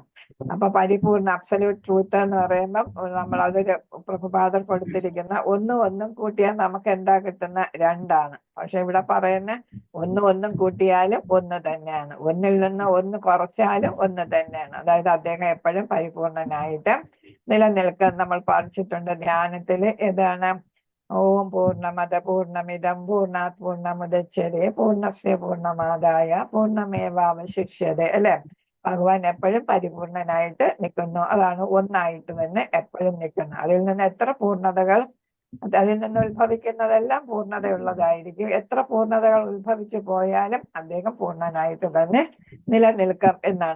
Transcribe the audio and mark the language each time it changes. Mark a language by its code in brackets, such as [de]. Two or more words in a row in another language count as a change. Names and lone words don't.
[ml] അപ്പൊ പരിപൂർണ [en] absolute truth [ml] എന്ന് പറയുമ്പം നമ്മൾ അതൊരു പ്രഭുപാദർ കൊടുത്തിരിക്കുന്ന ഒന്നും കൂട്ടിയാൽ നമുക്ക് എന്താ കിട്ടുന്ന? 2ആണ്. പക്ഷെ ഇവിടെ പറയുന്ന ഒന്നും കൂട്ടിയാലും 1 തന്നെയാണ്. ഒന്നിൽ നിന്ന് 1 കുറച്ചാലും 1 തന്നെയാണ്. അതായത് അദ്ദേഹം എപ്പോഴും പരിപൂർണനായിട്ട് നിലനിൽക്കാൻ നമ്മൾ പഠിച്ചിട്ടുണ്ട് ധ്യാനത്തില്. [sa] ഏതാണ്? ॐ पूर्णमदः पूर्णमिदं पूर्णात् पूर्णमुदच्यते पूर्णस्य पूर्णमादाय पूर्णमेवावशिष्यते അല്ലെ. [ml] ഭഗവാൻ എപ്പോഴും പരിപൂർണനായിട്ട് നിൽക്കുന്നു. അതാണ് ഒന്നായിട്ട് തന്നെ എപ്പോഴും നിൽക്കുന്നത്. അതിൽ നിന്ന് എത്ര പൂർണ്ണതകൾ അതിൽ നിന്ന് ഉത്ഭവിക്കുന്നതെല്ലാം പൂർണ്ണതയുള്ളതായിരിക്കും. എത്ര പൂർണ്ണതകൾ ഉത്ഭവിച്ചു പോയാലും അദ്ദേഹം പൂർണ്ണനായിട്ട് തന്നെ നിലനിൽക്കും എന്നാണ്.